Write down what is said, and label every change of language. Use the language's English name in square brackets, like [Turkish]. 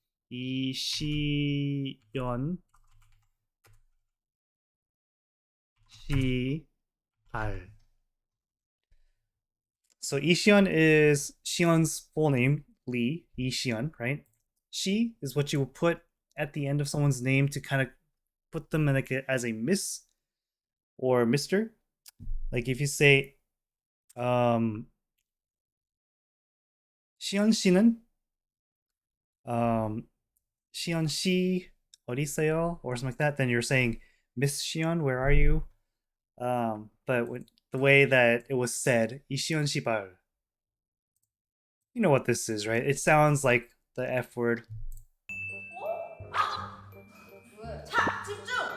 [Korean] 이시연 시발. [English] So Ishion is Shion's full name, Lee Ishion, right? She is what you will put at the end of someone's name to kind of put them in like as a miss or mister. Like if you say [Korean] 시연 씨는 시연 씨 어디 있어요? [English] Or something like that, then you're saying Miss Shion, where are you? But the way that it was said, [Korean] 이시연 씨발. [English] You know what this is, right? It sounds like the F word. [Korean] 자, 집중!